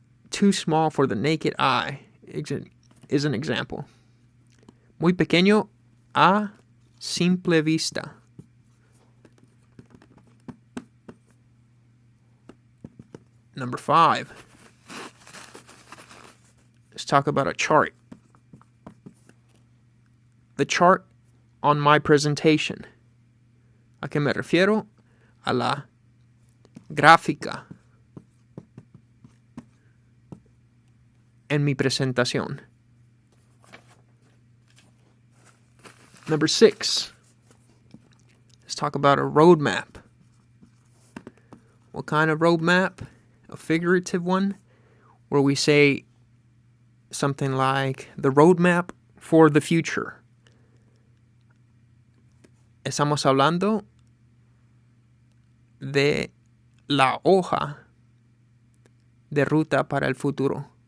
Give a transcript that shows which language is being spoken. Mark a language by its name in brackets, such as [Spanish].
[English] Too small for the naked eye is an example. [Spanish] Muy pequeño a simple vista. [English] Number 5. Let's talk about a chart. The chart on my presentation. [Spanish] ¿A qué me refiero? A la gráfica en mi presentación. [English] Number 6. Let's talk about a roadmap. What kind of roadmap? A figurative one, where we say something like the roadmap for the future. [Spanish] Estamos hablando de la hoja de ruta para el futuro.